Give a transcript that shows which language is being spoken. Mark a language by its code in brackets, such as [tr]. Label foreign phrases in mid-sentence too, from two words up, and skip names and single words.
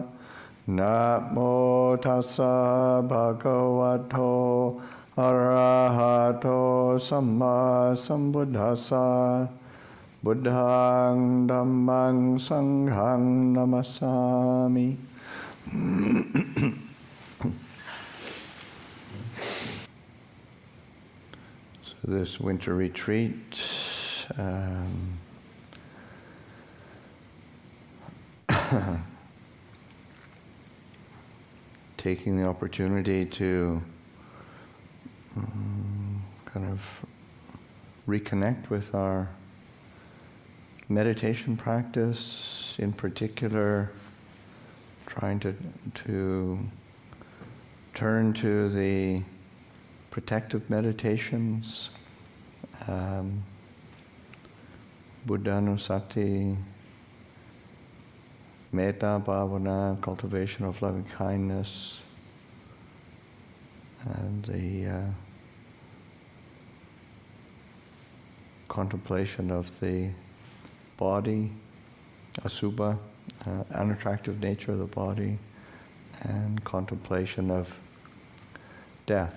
[pi] Namo tassa bhagavato arahato samma sambuddhassa. Buddhang dhammang sanghang namasami. [en] So this winter retreat, taking the opportunity to kind of reconnect with our meditation practice, in particular, trying to turn to the protective meditations, [pi] Buddhanussati, metta bhavana, [en] cultivation of loving kindness, and the contemplation of the body, asubha, unattractive nature of the body, and contemplation of death.